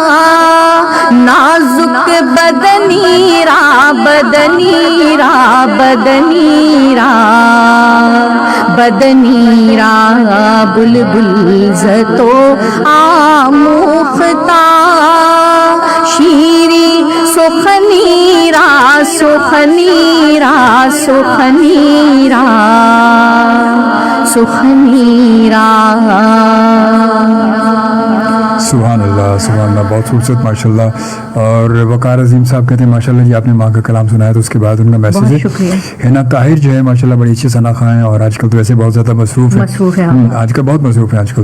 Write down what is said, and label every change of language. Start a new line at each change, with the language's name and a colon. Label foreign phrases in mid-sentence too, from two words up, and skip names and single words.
Persian: نازک بدنی را بدنی را بدنی را بدنی را بلبل زتو آموختا شیری سخنی را سخنی را سخنی را سخنی را
Arabic: سبحان اللہ
Urdu: بہت خوبصورت
Arabic: ماشاء اللہ.
Urdu: اور وقار عظیم صاحب کہتے ہیں
Arabic: ماشاء اللہ
Urdu: جی آپ نے ماں کا کلام سنایا تو اس کے بعد ان کا میسج ہے. حنا طاہر جو ہے
Arabic: ماشاء اللہ
Urdu: بڑی اچھی ثنا خواں ہیں اور آج کل تو ویسے بہت زیادہ مصروف ہے, آج کل بہت مصروف ہے آج کل.